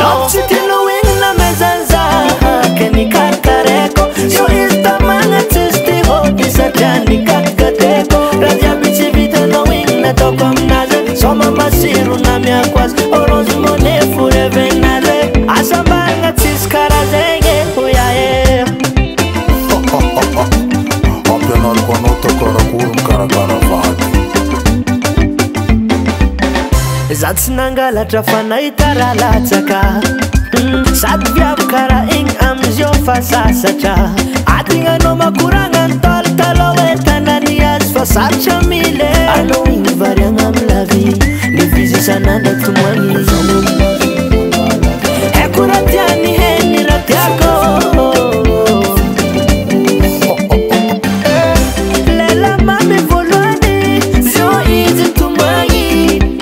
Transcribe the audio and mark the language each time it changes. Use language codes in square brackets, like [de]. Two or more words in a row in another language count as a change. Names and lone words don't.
[mg] Loko tsy tianao igny na mezanzaha, ke nikarakareko. Zio izy tamagna tsisy ty hody satria nikarakateko. Raha jiaby tsy vitanao igny nataoko aminazy. Soma masiro na miako azy, Orange Money fo revenazy. Asa mbarigna tsisy karaha zegny, oya e. Ampianariko anao tao karakory mikarakara vady. Za tsy nangalatra fa nahita raha latsaka. Mm, sady viavy karaha igny amizio fa sasatra. Adignanao makoragna ny talo talo hoe tanany azy fa sarotra mile. Anao igny variagna amy [fr] la vie, [mg] le vizy isan'andro tomoagny. Haiko raha tiany heny raha tiako. Lela mamy voalohany, zio izy tomagny.